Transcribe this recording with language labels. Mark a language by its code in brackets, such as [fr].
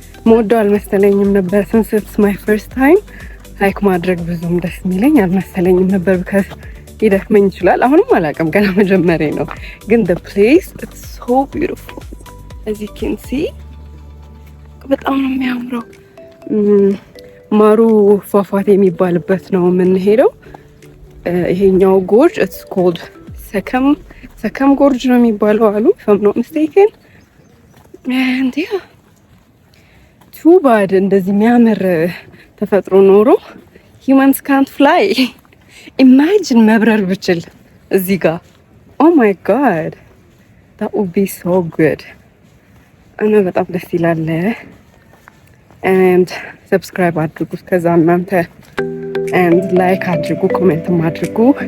[am] ሞዶ አልመሰለኝም ነበር። since it's my first time ሃይክ ማድረግ ብዙም ደስ የሚለኝ አልመሰለኝም ነበር። because ይደክመኝ ይችላል። አሁንም አላውቅም ገና መጀመሪያ ነው። ግን [en] the place it's so beautiful as you can see [am] በጣም ነው የሚያምረው። ማሩ ፏፏቴ የሚባልበት ነው የምንሄደው። ይሄኛው ጎርጅ it's called ሰከም ጎርጅ ነው የሚባለው አሉ [en] if I'm not mistaken. and yeah too bad [am] እንደዚህ የሚያምር ተፈጥሮ ኖሮ [en] humans can't fly. imagine [am] መብረር ብችል እዚህ ጋር [en] oh my god that would be so good. [am] እና በጣም ደስ ይላል። and subscribe አድርጉ ከዛ እናንተ and like አድርጉ ኮሜንት አድርጉ።